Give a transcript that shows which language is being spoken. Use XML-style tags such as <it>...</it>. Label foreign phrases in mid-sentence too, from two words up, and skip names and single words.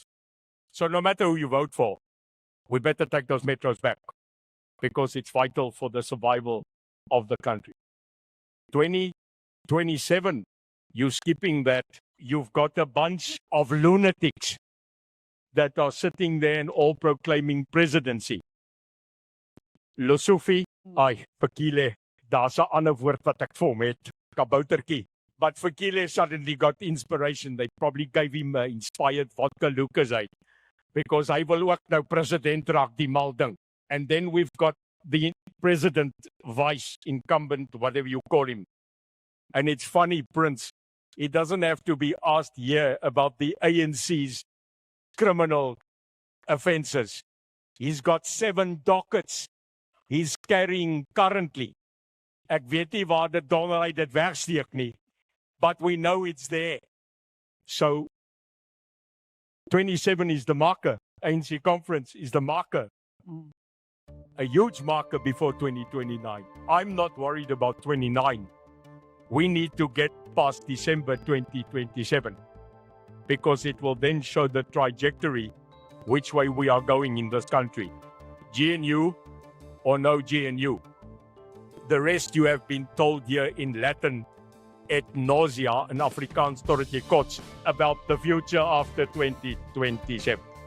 <en>So no matter who you vote for, we better take those metros back. Because it's vital for the survival of the country. 2027, you're skipping that. You've got a bunch of lunatics that are sitting there and all proclaiming presidency.</en> <af>Lusufi, ai, Fakile, daar's 'n ander woord wat ek vir hom het, kaboutertjie.</af> <en>But Fakile suddenly got inspiration. They probably gave him inspired vodka Lucasade.</en> <af>Because hy wil ook nou president raak, die mal ding.</af> <en>And then we've got the president, vice, incumbent, whatever you call him. And it's funny, Prince, he doesn't have to be asked here about the ANC's criminal offences. He's got 7 dockets he's carrying currently.</en> <af>Ek weet nie waar dit donderheid dit wegsteek nie,</af> <en>but we know it's there. So 27 is the marker. ANC conference is the marker. A huge marker before 2029. I'm not worried about 29. We need to get past December 2027 because it will then show the trajectory which way we are going in this country. GNU or no GNU. The rest you have been told here in Latin</en> <la>et nausea</la> <en>in Afrikaans</en> <af>tot dit jy kots</af> <en>about the future after 2027.</en>